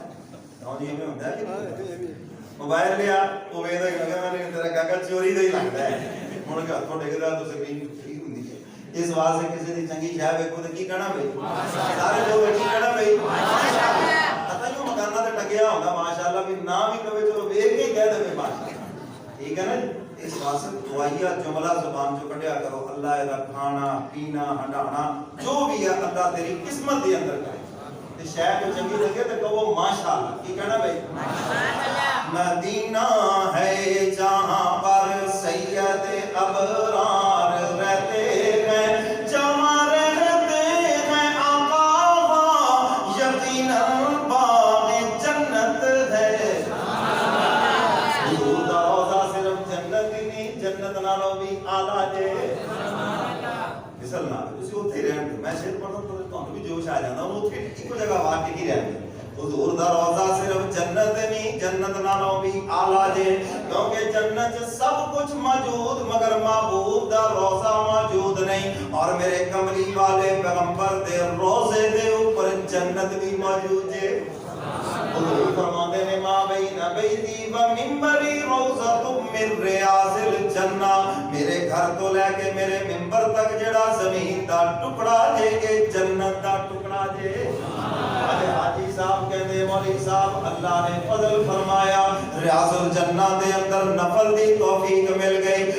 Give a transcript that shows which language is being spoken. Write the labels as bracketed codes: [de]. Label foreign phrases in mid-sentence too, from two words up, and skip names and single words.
[pa] ਕਿਉਂ ਜੀ ਐਵੇਂ ਹੁੰਦਾ ਕਿ ਮੋਬਾਈਲ ਲਿਆ ਉਹ ਵੇਖਦਾ ਕਿ ਲੱਗਾ ਮੈਨੂੰ ਤੇਰਾ ਕਾਕਾ ਚੋਰੀ ਦਾ ਹੀ ਲੱਗਦਾ ਹੈ, ਮੁੜ ਕੇ ਹੱਥੋਂ ਡਿੱਗਦਾ ਤਾਂ ਸਕਰੀਨ ਠੀਕ ਹੁੰਦੀ ਹੈ। ਇਸ ਵਾਸਤੇ ਕਿਸੇ ਦੀ ਚੰਗੀ ਸ਼ੈ ਵੇਖੋ ਤੇ ਕੀ ਕਹਿਣਾ ਬਈ ਸਾਰੇ ਲੋਕ ਕੀ ਕਹਿਣਾ ਬਈ ਮਾਸ਼ਾਅੱਲਾ। ਪਤਾ ਨਹੀਂ ਮਕਾਨਾਂ ਤੇ ਟੰਗਿਆ ਹੁੰਦਾ ਮਾਸ਼ਾਅੱਲਾ ਵੀ ਨਾ ਵੀ ਕਵੇ ਚਲੋ ਵੇਖ ਕੇ ਕਹਿ ਦੇਵੇ ਮਾਸ਼ਾਅੱਲਾ। ਠੀਕ ਹੈ ਨਾ। ਇਸ ਵਾਸਤੇ ਦੁਆਈਆ ਜੁਮਲਾ ਜ਼ੁਬਾਨ ਚੋਂ ਕੱਢਿਆ ਕਰੋ ਅੱਲ੍ਹਾ ਦਾ ਖਾਣਾ ਪੀਣਾ ਹੰਢਾਣਾ ਜੋ ਭੀ ਹੈ ਅੱਲ੍ਹਾ ਤੇਰੀ ਕਿਸਮਤ ਦੇ ਅੰਦਰ ਕਰੇ ਤੇ ਸ਼ਾਇਦ ਜੋ ਚੰਗੀ ਲੱਗੇ ਤੋ ਕਹੋ ਮਾਸ਼ਾਅੱਲਾ। ਕੀ ਕਹਿਣਾ ਭਾਈ ਮਾਸ਼ਾਅੱਲਾ। [ur] مدینہ ہے جہاں پر سید ابرار رہتے ہیں، جہاں رہتے ہیں آقا یقیناً باغ جنت ہے. [pa] ਜੰਨਤ ਨਾਲੋਂ ਭੀ ਆਲਾ ਜੇ ਮਿਸਲ ਨਾ ਤੁਸੀਂ ਉੱਥੇ ਰਹਿਣ ਦਿਓ। ਮੈਂ ਸ਼ੇਰ ਪੜ੍ਹਦਾ ਤਾਂ ਤੁਹਾਨੂੰ ਵੀ ਜੋਸ਼ ਆ ਜਾਂਦਾ। ਉਹ ਉੱਥੇ ਇੱਕੋ ਜਗ੍ਹਾ ਵਾਰ ਟਿਕੀ ਰਹਿੰਦੇ। ਹਜ਼ੂਰ ਦਾ ਰੋਜ਼ਾ ਸਿਰਫ਼ ਜੰਨਤ ਨਹੀਂ ਜੰਨਤ ਨਾਲੋਂ ਭੀ ਆਲਾ ਜੇ ਕਿਉਂਕਿ ਜੰਨਤ ਚ ਸਭ ਕੁਝ ਮੌਜੂਦ ਮਗਰ ਮਹਿਬੂਬ ਦਾ ਰੋਜ਼ਾ ਮੌਜੂਦ ਨਹੀਂ। ਔਰ ਮੇਰੇ ਕਮਲੀ ਵਾਲੇ ਪੈਗ਼ੰਬਰ ਦੇ ਰੋਜ਼ੇ ਦੇ ਉੱਪਰ ਜੰਨਤ ਭੀ ਮੌਜੂਦ ਹੈ। ਹਜ਼ੂਰ ਫ਼ਰਮਾਤੇ ਨੇ [ar] ما بين بيتي و منبري روضة من رياض الجنة. [pa] ਮੇਰੇ ਘਰ ਤੋਂ ਲੈਕੇ ਮੇਰੇ ਮਿੰਬਰ ਤੱਕ ਜਿਹੜਾ ਜ਼ਮੀਨ ਦਾ ਟੁਕੜਾ ਜੇ ਕੇ ਜੰਨਤ ਦਾ ਟੁਕੜਾ ਜੇ। ਹਾਜੀ ਸਾਹਿਬ ਕਹਿਤੇ ਮੌਲਵੀ ਸਾਹਿਬ ਅੱਲ੍ਹਾ ਨੇ ਫ਼ਜ਼ਲ ਫ਼ਰਮਾਇਆ [ar] رياض الجنة [pa] ਦੇ ਅੰਦਰ ਨਫ਼ਲ ਦੀ ਤੌਫ਼ੀਕ ਮਿਲ ਗਈ।